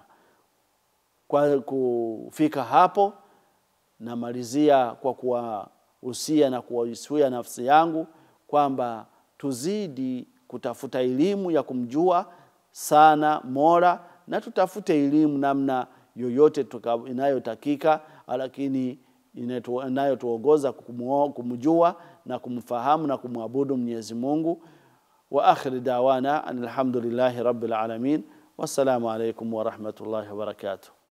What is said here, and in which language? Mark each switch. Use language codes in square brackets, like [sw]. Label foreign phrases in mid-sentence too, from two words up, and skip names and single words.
[sw] Kwa kufika hapo, namalizia kwa kuwahusia na kuwahusia nafsi yangu kwamba tuzidi kutafuta elimu ya kumjua sana Mola, na tutafute elimu namna yoyote inayotakika, lakini inayotuongoza kumjua na kumfahamu na kumwabudu Mwenyezi Mungu. [ar] وآخر دعوانا الحمد لله رب العالمين. والسلام عليكم ورحمة الله وبركاته.